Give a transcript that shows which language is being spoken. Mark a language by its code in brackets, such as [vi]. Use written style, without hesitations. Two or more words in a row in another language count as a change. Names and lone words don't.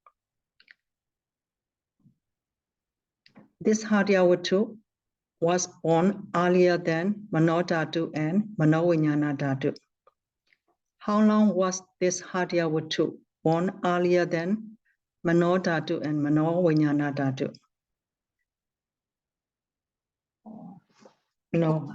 [en] This [pi] Hadya Vatu [en] was born earlier than [pi] Mano Dhatu [en] and [pi] Mano Vijnana Dhatu. [en] How long was this [pi] Hadya Vatu [en] born earlier than [pi] Mano Dhatu [en] and [pi] Mano Vijnana Dhatu? [en] No.